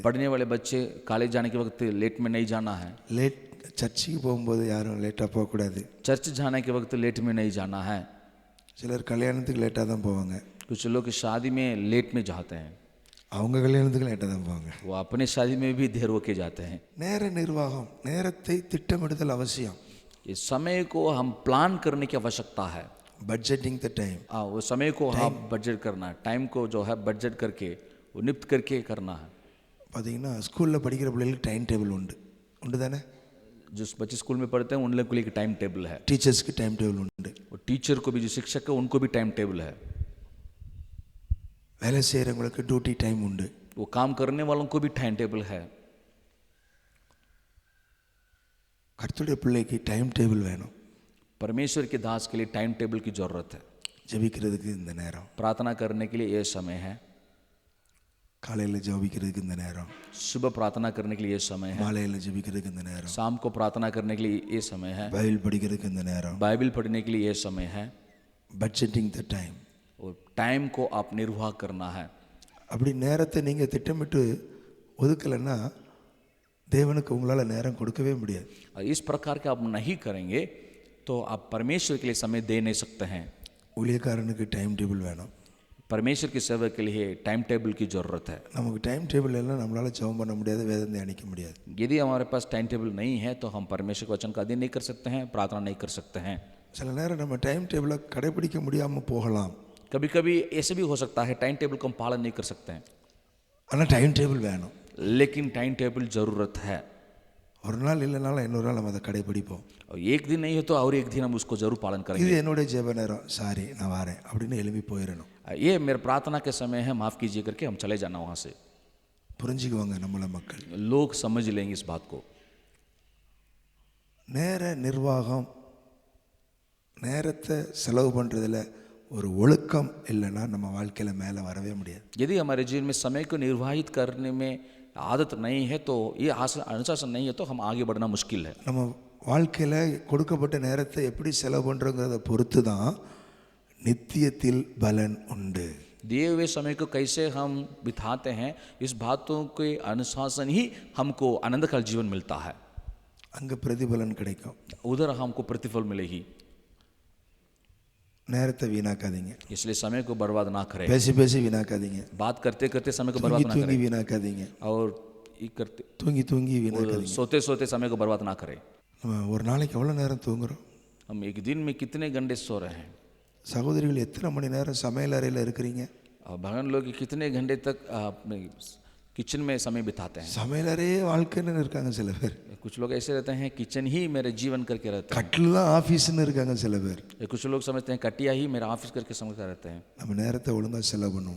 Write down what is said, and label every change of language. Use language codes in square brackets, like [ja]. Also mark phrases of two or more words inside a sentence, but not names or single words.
[hi] पढ़ने वाले बच्चे कॉलेज जाने के वक्त लेट में नहीं जाना है। [ta] லேட் சர்ச்சுக்கு போகும்போது யாரும் லேட்டாக போகக்கூடாது. [hi] चर्च जाने के वक्त लेट में नहीं जाना है। [ta] சிலர் கல்யாணத்துக்கு லேட்டாக தான் போவாங்க. [hi] कुछ लोग शादी में लेट में जाते हैं, [ta] அவங்க கல்யாணத்துக்கு லேட்டாக தான் போவாங்க. [hi] वो अपने शादी में भी देर होके जाते हैं। [ta] நேர நிர்வாகம், நேரத்தை திட்டமிடுதல் அவசியம். [hi] इस समय को हम प्लान करने की आवश्यकता है। [en] budgeting the time. [hi] वो समय को हम बजट करना है, टाइम को जो है बजट करके वो नियुक्त करके करना है। [ta] பார்த்தீங்கன்னா ஸ்கூலில் படிக்கிற பிள்ளைகளுக்கு [en] time table [ta] உண்டு தானே? [hi] जो बच्चे स्कूल में पढ़ते हैं उन लोग के लिए [en] time table [hi] है। [ta] டீச்சர்ஸ்க்கு [en] time table [ta] உண்டு. [hi] वो टीचर को भी, जो शिक्षक है उनको भी [en] time table [hi] है। [ta] வேலை செய்கிறவங்களுக்கு [en] duty time [ta] உண்டு. [hi] वो काम करने वालों को भी [en] time table [hi] है। [ta] கர்த்தருடைய பிள்ளைக்கு [en] time table [ta] வேணும். [hi] परमेश्वर के दास के लिए [en] time table [hi] की जरूरत है। [ta] ஜெபிக்கிறதுக்கு இந்த நேரம், [hi] प्रार्थना करने के लिए ये समय है। [ta] காலையில் ஜெபிக்கிறதுக்கு இந்த நேரம், [hi] सुबह प्रार्थना करने के लिए ये समय है। [ta] மாலையில் ஜெபிக்கிறதுக்கு இந்த நேரம், [hi] शाम को प्रार्थना करने के लिए ये समय है। [ta] பைபிள் படிக்கிறதுக்கு இந்த நேரம். [hi] बाइबल पढ़ने के लिए ये समय है। [en] budgeting the time. [hi] और टाइम को आप निर्वाह करना है। [ta] அப்படி நேரத்தை நீங்கள் திட்டமிட்டு ஒதுக்கலைன்னா தேவனுக்கு உங்களால் நேரம் கொடுக்கவே முடியாது. [hi] इस प्रकार के आप नहीं करेंगे तो आप परमेश्वर के लिए समय दे नहीं सकते हैं। [ta] ஊழியக்காரனுக்கு [en] time table [ta] வேணும். [hi] परमेश्वर की सेवा के लिए [en] time table [hi] की ज़रूरत है। [ta] நமக்கு [en] time table [ta] எல்லாம் நம்மளால் ஜெபம் பண்ண முடியாது, வேதம் தியானிக்க முடியாது. [hi] यदि हमारे पास [en] time table [hi] नहीं है तो हम परमेश्वर के वचन का अध्ययन नहीं कर सकते हैं, प्रार्थना नहीं कर सकते हैं। [ta] சில நேரம் நம்ம [en] time tableai [ta] கடைபிடிக்க முடியாமல் போகலாம். [hi] कभी कभी ऐसे भी हो सकता है [en] time table [hi] को हम पालन नहीं कर सकते हैं। [ta] ஆனால் [en] time table [ta] வேணும். [hi] लेकिन [en] time table [hi] जरूरत है। [ta] ஒரு நாள் இல்லைனாலும் இன்னொரு நாள் நம்ம அதை கடைபிடிப்போம். [hi] और एक दिन नहीं है तो और एक दिन हम उसको जरूर पालन [ta] இது [hi] करेंगे। [ta] என்னுடைய ஜெப நேரம், சாரி நான் வரேன் அப்படின்னு எழுப்பி போயிடணும். [hi] ये मेरे प्रार्थना के समय है, माफ़ कीजिए करके हम चले जाना वहाँ से। [ta] புரிஞ்சுக்குவாங்க நம்மள மக்கள். [hi] लोग समझ लेंगे इस बात को। [ta] நேர நிர்வாகம், நேரத்தை செலவு பண்ணுறதுல ஒரு ஒழுக்கம் இல்லைன்னா நம்ம வாழ்க்கையில் மேலே வரவே முடியாது. [hi] यदि हमारे जीवन में समय को निर्वाहित करने में आदत नहीं है तो ये अनुशासन नहीं है तो हम आगे बढ़ना मुश्किल है। [ta] நம்ம வாழ்க்கையில் கொடுக்கப்பட்ட நேரத்தை எப்படி செலவு பண்ணுறோங்கிறத பொறுத்து தான் நித்தியத்தில் பலன் உண்டு. [hi] दिए हुए समय को कैसे हम बिताते हैं, इस बातों के अनुशासन ही हमको आनंदकाल जीवन मिलता है। [ta] அங்கே பிரதிபலன் கிடைக்கும். [hi] उधर हमको प्रतिफल मिलेगी। [ta] நேரத்தை வீணாக்காதீங்க. [hi] इसलिए समय को बर्बाद ना करें। [ta] பேசி பேசி வீணாக்காதீங்க. [hi] बात करते करते समय को [ta] தூங்கி [hi] बर्बाद ना [ta] தூங்கி [hi] करें [ta] வீணாக்காதீங்க. [hi] और ये करते [ta] தூங்கி தூங்கி வீணாக்காதீங்க. [hi] सोते सोते समय को बर्बाद ना करें। [ta] நம்ம ஒரு நாளைக்கு எவ்வளோ நேரம் தூங்குறோம்? [hi] हम एक दिन में कितने घंटे सो रहे हैं? [ta] சகோதரிகள் எத்தனை மணி நேரம் சமையல் அறையில் இருக்கிறீங்க? [hi] और बहन लोग कितने घंटे तक अपने किचन में समय बिताते हैं? [ta] சமையல் அறையே வாழ்க்கைன்னு இருக்காங்க சில பேர். [hi] कुछ लोग ऐसे रहते हैं किचन ही मेरे जीवन करके रहते हैं। [ta] கட்டில் தான் ஆஃபீஸ்ன்னு இருக்காங்க சில பேர். [hi] कुछ लोग समझते हैं कटिया ही मेरा ऑफिस करके समझते रहते हैं। [ta] நம்ம நேரத்தை ஒழுங்காக செலவு பண்ணுவோம்.